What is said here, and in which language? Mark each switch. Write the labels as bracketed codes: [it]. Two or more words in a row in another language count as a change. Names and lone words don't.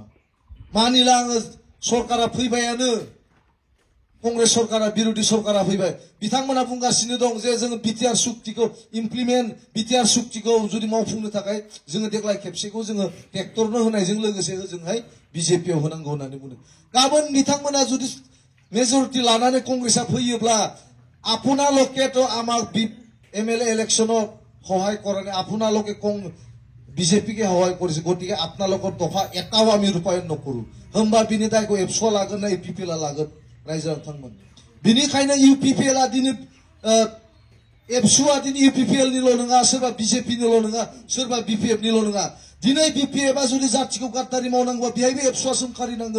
[brx] मानिला आङो, सरकारा फैबायानो, कंग्रेस सरकारा, बिरोधी सरकारा फैबाय। बिथांमोना बुंगासिनो दं जे जोङो बिटिआर सुक्तिखौ बिटिआर सुक्तिखौ जुदि मावफुंनो थाखाय जोङो देग्लाय खेबसेखौ जोङो ट्रेक्टरनो होनायजों लोगोसे ओजोंहाय बिजेपियाव होनांगौ होननानै बुंदों। गाबोन बिथांमोना जुदि मेजरिटि लानानै कंग्रेसआ फैयोब्ला [as] আপোনালোকে তো আমাক এমএলএ ইলেকশনত সহায় কৰা নাই, আপোনালোকে বিজেপিকে সহায় কৰিছে, গতিকে আপোনালোকৰ দফা এটাও আমি ৰূপায়ণ নকৰো। [brx] होमबा बिनि दायखौ एबसुआ लागोन ना इउपिपिएलआ लागोन? रायजो नोंथांमोन, बिनिखायनो इउपिपिएलआ दिनै एबसुआ दिनै इउपिपिएलनिल' नङा, सोरबा बिजेपिनिल' नङा, सोरबा बिपिएफनिल' नङा। दिनै बिपिएफआ जुदि जाथिखौ गाद्दारि मावनांगौबा बेहायबो एबसुआ सोंखारिनांगोन।